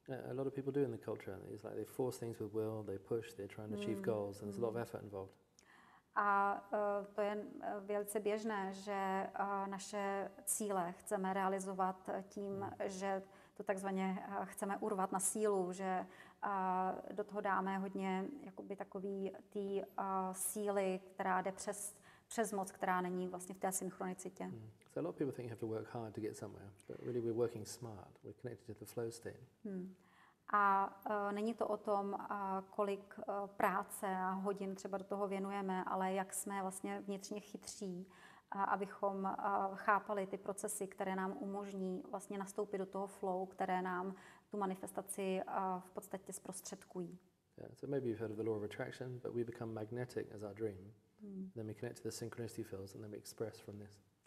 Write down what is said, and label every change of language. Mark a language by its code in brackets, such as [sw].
[en] A lot of people do in the culture. It's like they force things with will, they push, they're trying to achieve goals, and there's a lot of effort involved. [cs] A to je velice běžné, že naše cíle chceme realizovat tím, že to takzvaně chceme urvat na sílu, že do toho dáme hodně jakoby takový ty síly, která jde přes moc, která není vlastně v té synchronicitě. [en] So a lot of people think you have to work hard to get somewhere, but really we're working smart. We're connected to the flow state. [cs] A není to o tom, kolik práce a hodin třeba do toho věnujeme, ale jak jsme vlastně vnitřně chytří, abychom chápali ty procesy, které nám umožní vlastně nastoupit do toho flow, které nám tu manifestaci v podstatě zprostředkují. [en] Yeah, so maybe you've heard of the law of attraction, but we become magnetic as our dream. Then we connect to the synchronicity fields and then we express from this.